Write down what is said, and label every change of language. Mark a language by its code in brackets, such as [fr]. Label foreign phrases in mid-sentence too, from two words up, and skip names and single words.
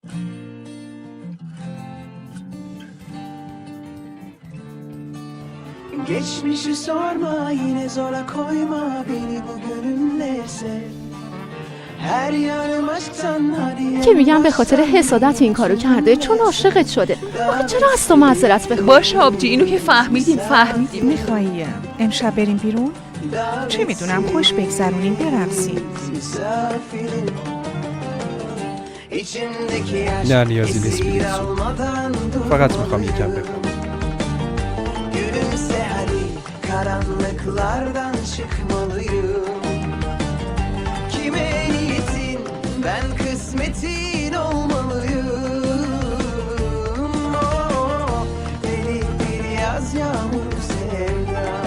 [tr] Geçmişi sorma, yine zora koyma beni bugünümle sev. هر yanım aşktan hadi. [fa] که میگم به خاطر حسادت این کارو کرده، چون عاشقت شده. آخه چرا از تو معذرت بخوای؟ باشه آبجی، اینو که فهمیدیم. میخوایی امشب بریم بیرون؟ چه میدونم، خوش بگذرونیم، برقصیم. نه نیازی نیست بیلیسون، فقط میخوام یکم بخوام. [tr] Gülümse hadi, karanlıklardan çıkmalıyım. Kime niyetin, ben kısmetin olmalıyım. Oh, deli bir yaz yağmur sevda.